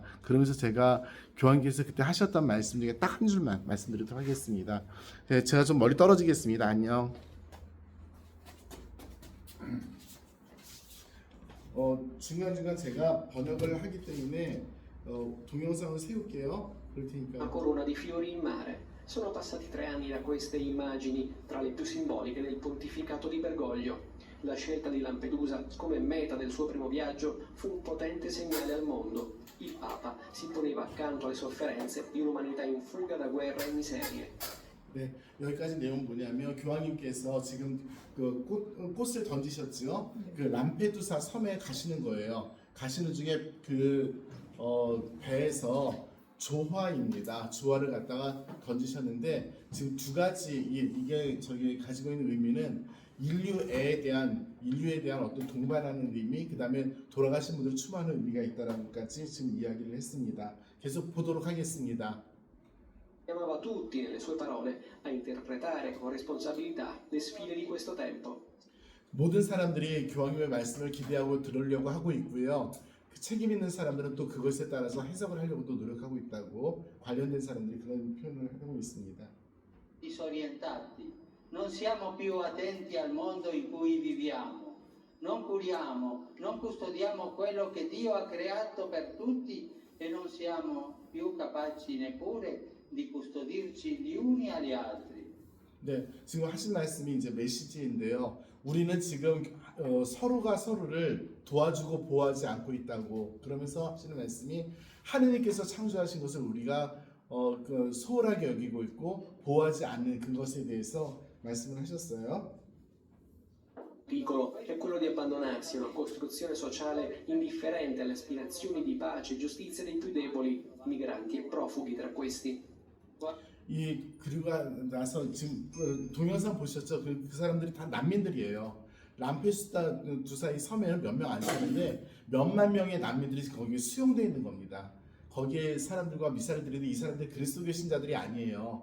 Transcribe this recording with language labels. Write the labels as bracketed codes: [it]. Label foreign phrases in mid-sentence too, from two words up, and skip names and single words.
[ko] 그러면서 제가 교황께서 그때 하셨던 말씀 중에 딱 한 줄만 말씀드리도록 하겠습니다. 네, 제가 좀 멀리 떨어지겠습니다. 안녕. 중간중간 제가 번역을 하기 때문에 동영상을 세울게요. 그럴 테니까. [it] Una corona di fiori in mare. Sono passati 3 anni da queste immagini, tra le più simboliche del pontificato di Bergoglio. La scelta di Lampedusa come meta del suo primo viaggio fu un potente segnale al mondo. Il Papa si poneva accanto alle sofferenze di un'umanità in fuga da guerra e miserie. [ko] 네, 여기까지 내용 뭐냐면 교황님께서 지금 꽃을 던지셨죠. 람페두사 섬에 가시는 거예요. 가시는 중에 배에서 조화입니다. 조화를 갖다가 던지셨는데 지금 두 가지 이게 저기 가지고 있는 의미는 인류에 대한 어떤 동반하는 의미, 그다음에 돌아가신 분들 추모하는 의미가 있다라고까지 지금 이야기를 했습니다. 계속 보도록 하겠습니다. [it] Chiamava tutti, nelle sue parole, a interpretare con responsabilità le sfide di questo tempo. [ko] 모든 사람들이 교황님의 말씀을 기대하고 들으려고 하고 있고요. 책임 있는 사람들은 또 그것에 따라서 해석을 하려고 또 노력하고 있다고 관련된 사람들이 그런 표현을 하고 있습니다. [it] Disorientati, non siamo più attenti al mondo in cui viviamo, non curiamo, non custodiamo quello che Dio ha creato per tutti e non siamo più capaci neppure di custodirci gli uni agli altri. [ko] 네, 지금 하신 말씀이 이제 메시지인데요. 우리는 지금 서로가 서로를 도와주고 보호하지 않고 있다고 그러면서 하시는 말씀이 하느님께서 창조하신 것을 우리가 소홀하게 여기고 있고 보호하지 않는 그것에 대해서 말씀을 하셨어요. [it] Piccolo è quello di abbandonarsi a una costruzione sociale indifferente alle aspirazioni di pace e giustizia dei più deboli, migranti e profughi tra questi. [ko] 그리고 나서 지금 동영상 보셨죠? 그 사람들이 다 난민들이에요. 람페두사 이 섬에는 몇 명 안 사는데 몇만 명의 난민들이 거기에 수용되어 있는 겁니다. 거기에 사람들과 미사를 드리는데 이 사람들 그리스도교 신자들이 아니에요.